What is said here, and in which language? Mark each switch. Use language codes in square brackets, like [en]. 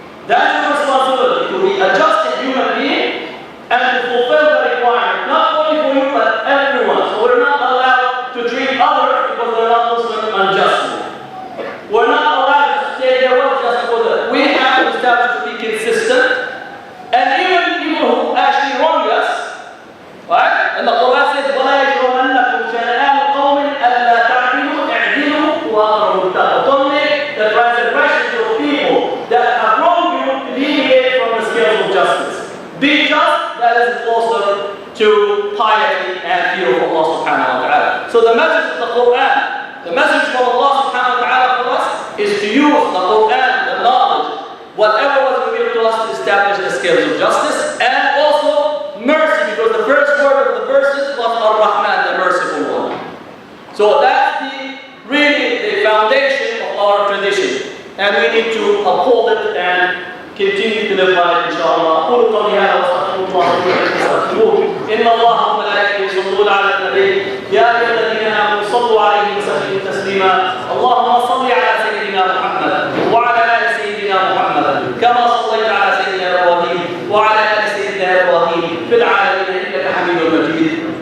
[en] That's your responsibility, to be a just human being and to fulfill the requirement, not only for you but everyone. So we're not allowed to treat others because they're not Muslim unjustly. We're not allowed to say they're well just for that. We have to establish to be consistent. And even people who actually wrong us, right? And the Qur'an says, [ar] وَلَا يَجْرُمَنَّكُمْ شَنَآنُ قَوْمٍ أَلَّا تَعْدِلُوا اعْدِلُوا وَأَقْرَبُوا لِلتَّقْوَى. [en] The transgressions of people that have wronged you to deviate from the scales of justice. Be just, that is closer to piety and fear of Allah subhanahu wa ta'ala. So the message of the Qur'an, the message from Allah subhanahu wa ta'ala for us is to use the Qur'an, the knowledge, whatever was revealed to us to establish the scales of justice, and also mercy, because the first word of the verses was Ar-Rahman, the Merciful one. So that's really the foundation of our tradition, and we need to uphold it and continue to live by it, inshallah. [ar] أقول قولي هذا وأستغفر الله لي ولكم فاستغفروه. إن الله وملائكته يصلون على النبي يا أيها الذين آمنوا صلوا عليه وسلموا تسليما. اللهم صل على سيدنا محمد وعلى آل سيدنا محمد كما صليت على سيدنا إبراهيم وعلى آل سيدنا إبراهيم في العالمين إنك حميد مجيد.